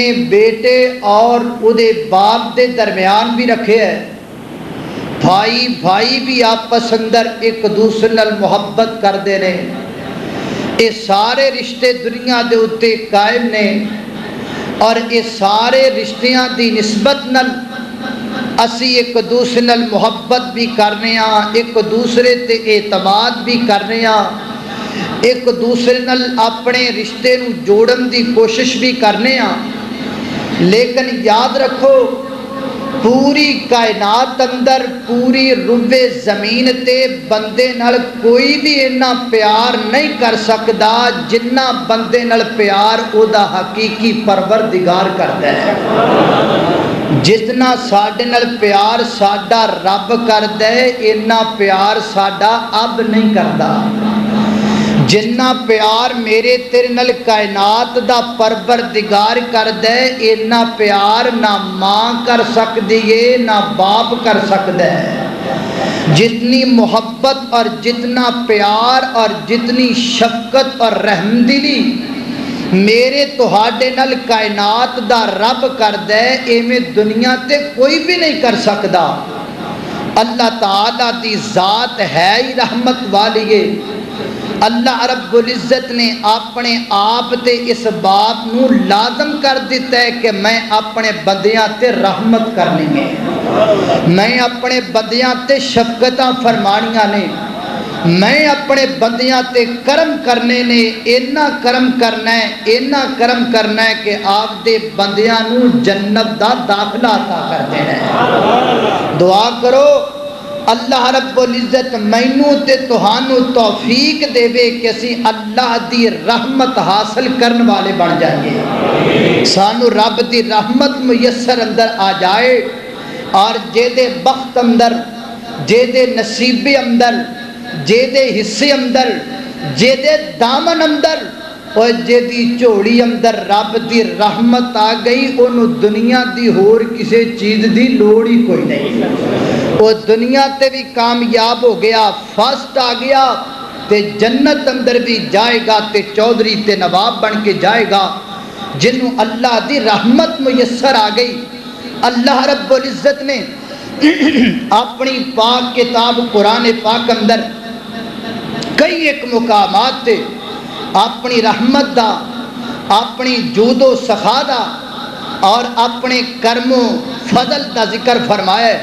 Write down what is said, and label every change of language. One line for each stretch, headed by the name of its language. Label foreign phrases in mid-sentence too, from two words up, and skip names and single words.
Punjabi: بیٹے اور اودے باپ دے درمیان بھی رکھے ہے بھائی بھی آپس اندر ایک دوسرے نال محبت کر دے نے یہ سارے رشتے دنیا دے اتے قائم نے اور یہ سارے رشتیاں دی نسبت نال اسی ایک دوسرے نال محبت بھی کرنے ہاں ایک دوسرے تے اعتماد بھی کرنے ہاں ایک دوسرے نال اپنے رشتے نو جوڑن دی کوشش بھی کرنے ہاں، لیکن یاد رکھو پوری کائنات اندر پوری روے زمین تے بندے نال کوئی بھی اتنا پیار نہیں کر سکدا جنہ بندے نال پیار او دا حقیقی پروردگار کردا ہے۔ جتنا ساڈے نال پیار ساڈا رب کردا ہے اتنا پیار ساڈا اب نہیں کردا۔ جنہ پیار میرے تیرے نال کائنات دا پروردگار کردا ہے اتنا پیار نہ ماں کر سکدی ہے نہ باپ کر سکدا ہے۔ جتنی محبت اور جتنا پیار اور جتنی شفقت اور رحمدلی میرے تہاڈے نال کائنات دا رب کردا ہے ایویں دنیا تے کوئی بھی نہیں کر سکدا۔ اللہ تعالیٰ دی ذات ہے ہی رحمت والی ہے۔ اللہ رب العزت نے اپنے آپ تے اس بات نو لازم کر دیتا ہے کہ میں اپنے بندیاں تے رحمت کرنی ہے، میں اپنے بندیاں تے شفقتاں فرمانیاں نے، میں اپنے بندیاں تے کرم کرنے نے، اینا کرم کرنا ہے، اینا کرم کرنا ہے کہ آپ دے بندیاں نو جنت دا داخلہ عطا کر دینا ہے۔ دعا کرو اللہ رب العزت مینوں تے تہانوں توفیق دے وے کہ اسی اللہ دی رحمت حاصل کرن والے بن جائیے، سانو رب دی رحمت میسر اندر آ جائے، اور جے دے بخت اندر، جے دے نصیب اندر، جے دے حصے اندر، جے دے دامن اندر اور جے دی چوڑی اندر رب دی رحمت آ گئی انہوں دنیا دی ہور کسے چیز دی لوڑ ہی کوئی نہیں، وہ دنیا تے بھی کامیاب ہو گیا، فاسٹ آ گیا تے جنت اندر بھی جائے گا تے چودھری تے نواب بن کے جائے گا جنہوں اللہ دی رحمت میسر آ گئی۔ اللہ رب العزت نے اپنی پاک کتاب قرآن پاک اندر کئی ایک مقامات تے اپنی رحمت دا، اپنی جود و سخا دا اور اپنے کرم و فضل دا ذکر فرمایا ہے۔